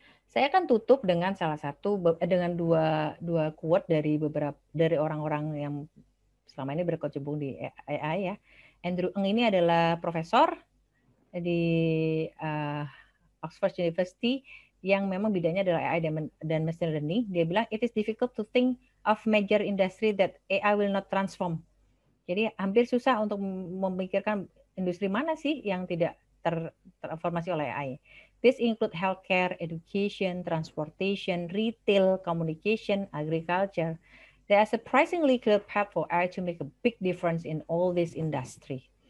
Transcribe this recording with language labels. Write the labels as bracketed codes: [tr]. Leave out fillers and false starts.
[id] Saya akan tutup dengan dua quote dari orang-orang yang selama ini berkecimpung di AI ya. Andrew Ng ini adalah profesor di Oxford University yang memang bidangnya adalah AI dan machine learning. Dia bilang [en] it is difficult to think of major industry that AI will not transform. [id] Jadi hampir susah untuk memikirkan industri mana sih yang tidak tertransformasi oleh AI. [en] This include healthcare, education, transportation, retail, communication, agriculture. There are surprisingly clear path for AI to make a big difference in all these industry.